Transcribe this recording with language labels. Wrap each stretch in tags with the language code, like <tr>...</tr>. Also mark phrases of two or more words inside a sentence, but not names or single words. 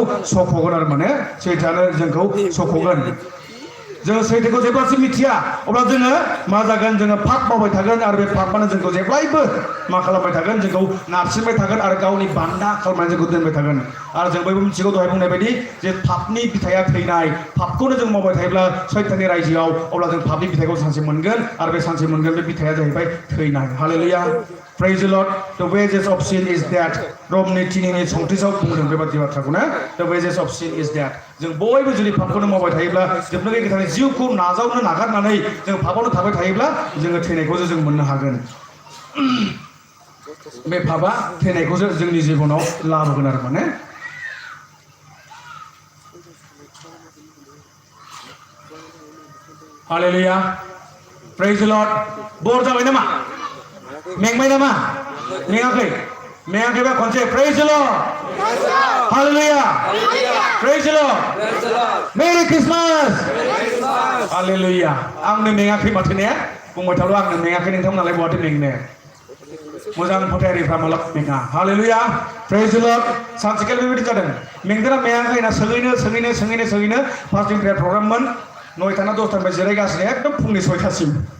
<brx>सख'गोन आरो माने सैथोआनो जोंखौ सख'गोन जोङो सैथोखौ जेब्लासिम मिथिया अब्ला जोङो मा जागोन जोङो पाप मावबाय थागोन आरो बे पापानो जोंखौ जेब्लायबो मा खालामबाय थागोन जोंखौ नारसिनबाय थागोन आरो गावनि बान्दा खालामनानै जोंखौ दोनबाय थागोन आरो जों बयबो मिथिगौ दहाय बुंनाय बायदि जे पापनि बिथाया थैनाय पापखौनो जों मावबाय थायोब्ला सैताननि रायजोआव अब्ला जों पापनि बिथाइखौ सानसे मोनगोन आरो बे सानसे मोनगोन बे बिथाया जाहैबाय थैनाय हालेलुया</brx> <en>praise the Lord the wages of sin is death</en> <brx>रमनि 3नि 34 बुंदों बेबादि बाथ्राखौनो</brx> <en>the wages of sin is death</en> <brx>जों बयबो जुदि पापखौनो मावबाय थायोब्ला जोबनो गैयै गोथारनि जिउखौ नाजावनो नागारनानै जों पापावनो थाबाय थायोब्ला जोङो थैनायखौसो जों मोननो हागोन बे पापा थैनायखौसो जोंनि जिबनाव लाबोगोन आरो माने हालेलुया</brx> <en>praise the Lord</en> <brx>बोर जाबाय नामा मेंबाय नामा मेङाखैबा खनसे</brx> <en>praise the Lord</en> <brx>हालेलुया</brx> <en>praise the Lord merry Christmas</en> <brx>हालेलुया आंनो मेङाखै माथो ने बुंबाय थाब्ला आंनो मेङाखै नोंथांमोनालाय बहाथो मेंनो मोजां फोथायारिफ्रा माला मेङा हालेलुया प्रेज द लर्ड सानसेखालि बेबायदि जादों मेंदोना मेङाखै ना सोङैनो</brx> <en>fasting prayer programme</en> <brx>9टा ना 10टानिफ्राय जिरायगासिनो एकदम फुंनि 6टासिम</brx>